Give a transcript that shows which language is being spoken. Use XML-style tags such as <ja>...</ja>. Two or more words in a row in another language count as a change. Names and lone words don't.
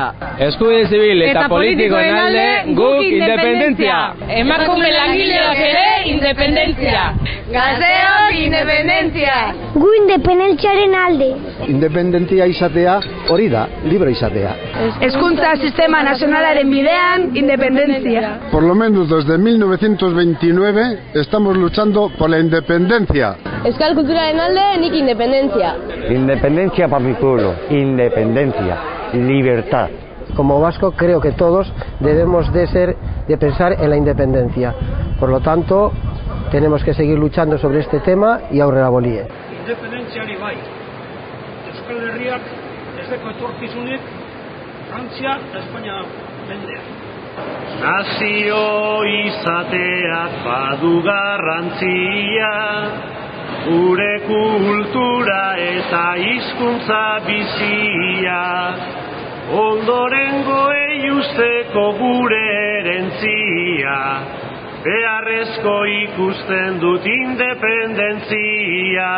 <eu>Eskubide zibil eta politikoen alde, guk independentzia. Emakume langileak ere, independentzia. Gazteok, independentzia. Gu independentziaren alde. Independentzia izatea hori da, libre izatea. Hezkuntza sistema nazionalaren bidean, independentzia.</eu> <es>Por lo menos desde 1929 estamos luchando por la independencia.</es> <eu>Euskal kulturaren alde, nik independentzia.</eu> <es>Independencia para mi pueblo, independencia, libertad. Como vasco creo que todos debemos de pensar en la independencia. Por lo tanto, tenemos que seguir luchando sobre este tema y</es> <eu>aurrera bolie. Independentziari bai. Euskal Herriak ez deko etorkizunik Frantzia eta Espainia mendea. Nazio izateak badu garrantzia, gure kultura eta hizkuntza bizia, ondorengoei usteko gure herentzia, beharrezko ikusten dut independentzia.</eu>